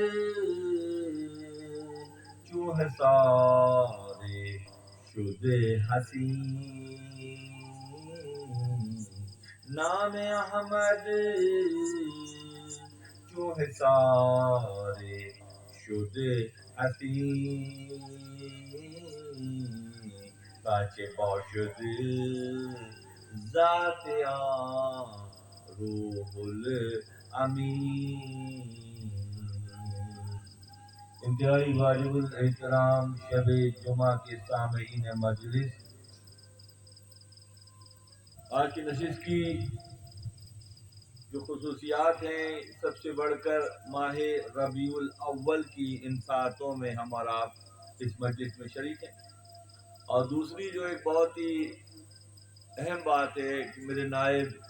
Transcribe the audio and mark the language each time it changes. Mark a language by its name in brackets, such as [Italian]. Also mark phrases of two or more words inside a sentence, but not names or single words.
[Persian] چو حصار شده حصین نام احمد چو حصار شده حصین بچه باشد ذات آن روح الامین [Urdu] انتہائی واجب الاحترام شب جمعہ کے سامعین مجلس، آج کی نشست کی جو خصوصیات ہیں سب سے بڑھ کر ماہ ربیع الاول کی ان ساعتوں میں ہم اور آپ اس مجلس میں شریک ہیں، اور دوسری جو ایک بہت ہی اہم بات ہے کہ میرے نائب